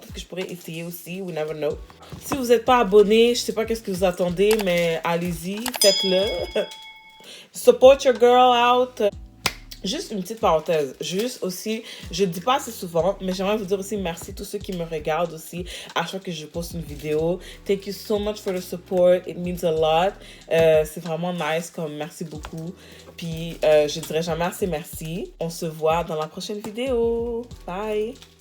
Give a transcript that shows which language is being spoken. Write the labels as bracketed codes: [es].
[fr] Peut-être que je pourrais essayer aussi, [en] we never know. [fr] Si vous n'êtes pas abonné, je sais pas qu'est-ce que vous attendez, mais allez-y, faites-le. [en] Support your girl out. [fr] Juste une petite parenthèse, juste aussi, je ne dis pas assez souvent, mais j'aimerais vous dire aussi merci à tous ceux qui me regardent aussi à chaque fois que je poste une vidéo. [en] Thank you so much for the support, it means a lot. [fr] C'est vraiment nice, comme merci beaucoup. Puis je dirais jamais assez merci. On se voit dans la prochaine vidéo. Bye!